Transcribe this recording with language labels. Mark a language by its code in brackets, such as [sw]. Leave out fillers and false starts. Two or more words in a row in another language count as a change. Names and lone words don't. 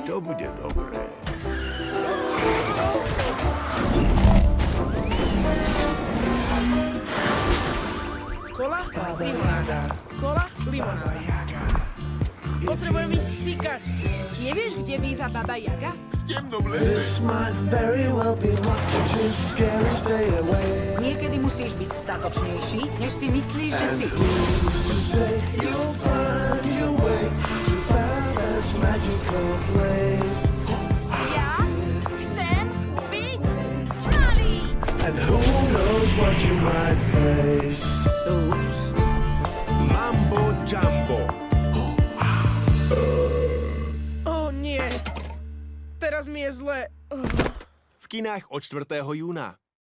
[sk] To bude dobré. Kola, limonáda. Kola, limonáda. Potrebujem ísť síkať. Nevieš, kde býva Baba Jaga? [en] This might very well be much too scary, stay away. [sk] Niekedy musíš byť statočnejší, než si myslíš, že si. [en] Who's to say you'll find your way to Baba's magical place? [sk] Ja chcem byť malý. [en] And who knows what you might face? [sk] Ups. Mambo Jumbo. Ó, nie. Teraz mi je zle. V kinách od 4. júna.